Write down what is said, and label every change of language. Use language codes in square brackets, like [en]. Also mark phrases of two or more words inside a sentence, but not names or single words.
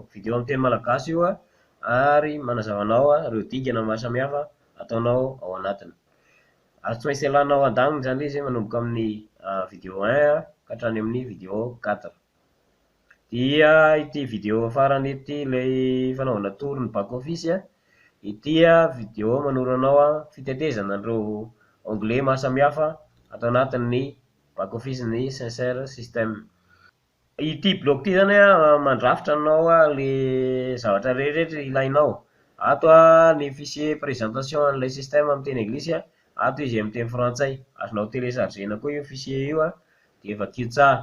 [mg] Vidéo amin'ny teny malagasy io ary manazava anao ireo dingana maro samihafa ataonao ao anatiny. Ary tsy maintsy alanao an-daniny zany izy manomboka amin'ny vidéo 1 ka hatrany amin'ny vidéo 4. Dia ity vidéo farany ity ilay fanaovana tory ny [en] back office [mg] ity vidéo manoro anao fitetezana an'ireo onglet maro samihafa atao anatin'ny [en] back office [mg] ny ssr système. Ity bloc ity zany mandrafitra anao le zavatra rehetrarehetra ilainao. Ato ny [fr] fichier présentation [mg] an'ilay système amin'ny teny anglisy, ato izy amin'ny teny frantsay. Azonao téléchargena koa io fichier io dia efa madio tsara.